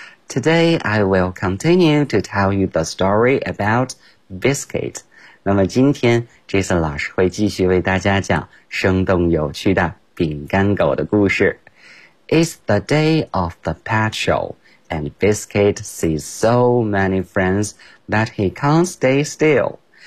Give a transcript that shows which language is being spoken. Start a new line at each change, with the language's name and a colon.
English: Today I will continue to tell you the story about Biscuit.
Chinese: 那么今天 Jason 老师会继续为大家讲生动有趣的饼干狗的故事。
English: It's the day of the pet show. And Biscuit sees so many friends that he can't stay still.